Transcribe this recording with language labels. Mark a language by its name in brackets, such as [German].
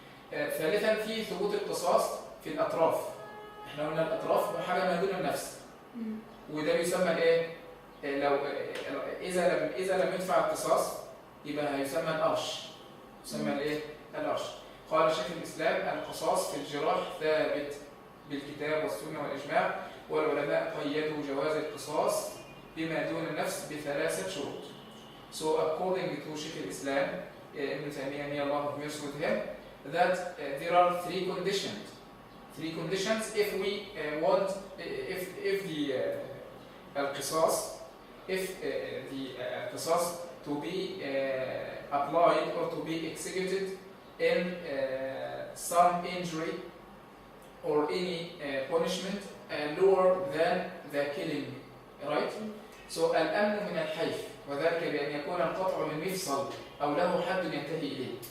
[Arabic] ثالثا في ثبوت القصاص في الأطراف. احنا قلنا الأطراف حاجة ما دون النفس، وده يسمى الايه؟ لو إذا لم يدفع القصاص يبقى هيسمى الأرش، يسمى الايه؟ الأرش. قال شيخ الإسلام القصاص في الجراح ثابت بالكتاب والسنة والإجماع، والعلماء قيدوا جواز القصاص بما دون النفس بثلاثة شروط. [English] So according to Sheikh al-Islam, Ibn Taymiyyah, may Allah have mercy with him, that there are three conditions. Three conditions if we want, if the al-qisas, if the qisas to be applied or to be executed in some injury or any punishment lower than the killing, right? [Arabic] So الأمن من الحيف، وذلك بأن يكون القطع من مفصل أو له حد ينتهي إليه.